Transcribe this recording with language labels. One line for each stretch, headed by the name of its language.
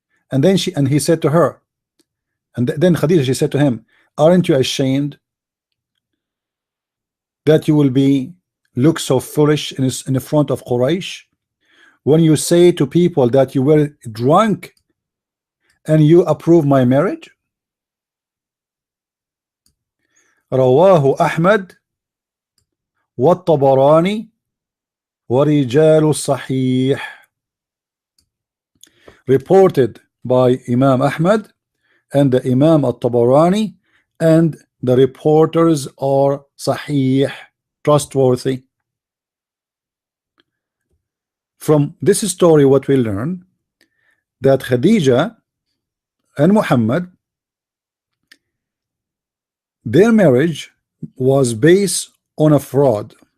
English: And then he said to her, and then Khadija, she said to him, aren't you ashamed that you will look so foolish in the front of Quraysh when you say to people that you were drunk and you approve my marriage?
Arabic: رواه أحمد والطبراني ورجال الصحيح.
English: Reported by Imam Ahmad and the Imam Al-Tabarani, and the reporters are sahih, trustworthy. From this story, what we learn, that Khadija and Muhammad, their marriage was based on a fraud.